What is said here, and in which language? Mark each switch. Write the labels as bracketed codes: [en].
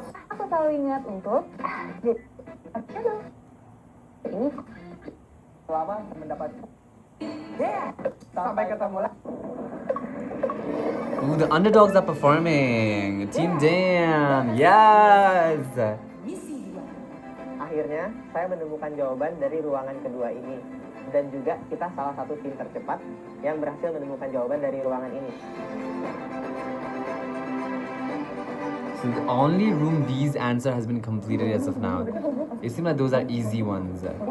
[id] aku selalu ingat untuk ini Selama mendapat sampai ketemu lagi. [en] Ooh, the underdogs are performing. Team Dan, yes. [id] Akhirnya saya menemukan jawaban dari ruangan kedua ini, dan juga kita salah satu tim tercepat yang berhasil menemukan jawaban dari ruangan ini. [en] So the only room B's answer has been completed as of now. It seems like those are easy ones.